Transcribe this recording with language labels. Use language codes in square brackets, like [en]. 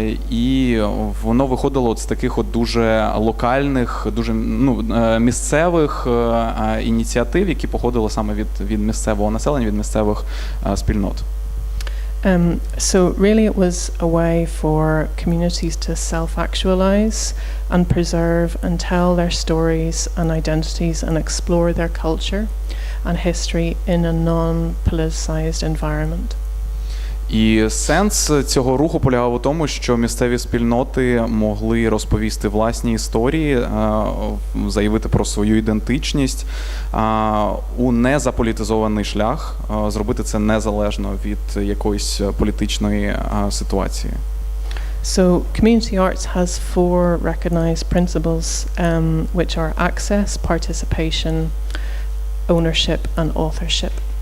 [uk] І воно виходило от з таких от дуже локальних, дуже місцевих ініціатив, які походили саме від місцевого населення, від місцевих спільнот. [en] So really it was a way for communities to self-actualize and preserve and tell their stories and identities and explore their culture and history in a non-politicized environment. [uk] І сенс цього руху полягав у тому, що місцеві спільноти могли розповісти власні історії, заявити про свою ідентичність у незаполітизований шлях, зробити це незалежно від якоїсь політичної ситуації. [en] So community arts has 4 recognized principles, which are access, participation, ownership and authorship.